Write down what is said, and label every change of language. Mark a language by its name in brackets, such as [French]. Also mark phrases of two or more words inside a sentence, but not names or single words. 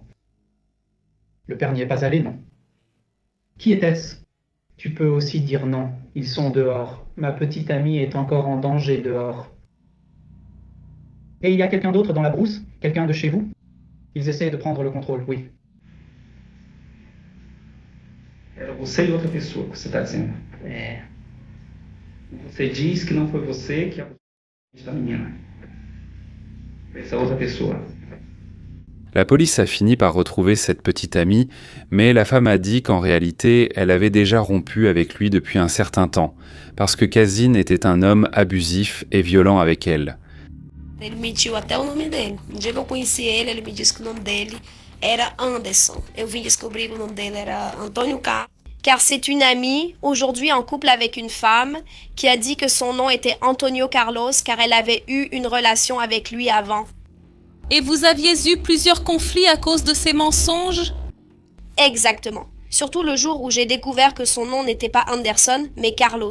[French] Le père n'y est pas allé, non. Qui était-ce ? Tu peux aussi dire non, ils sont dehors. Ma petite amie est encore en danger dehors. Et il y a quelqu'un d'autre dans la brousse ? Quelqu'un de chez vous ? Ils essaient de prendre le contrôle, oui. [Portuguese] Era você e outra pessoa que você está dizendo. É. Você diz que não foi você que abusou da menina. Essa outra pessoa. [French] La police a fini par retrouver cette petite amie, mais la femme a dit qu'en réalité, elle avait déjà rompu avec lui depuis un certain temps, parce que Kazin était un homme abusif et violent avec elle. [Portuguese] Ele mentiu até o nome dele. No dia que eu conheci ele, ele me disse que o nome dele era Anderson. Eu vim descobrir que o nome dele era Antônio Carlos. [French] Car c'est une amie, aujourd'hui en couple avec une femme, qui a dit que son nom était Antonio Carlos car elle avait eu une relation avec lui avant. Et vous aviez eu plusieurs conflits à cause de ces mensonges? Exactement. Surtout le jour où j'ai découvert que son nom n'était pas Anderson, mais Carlos.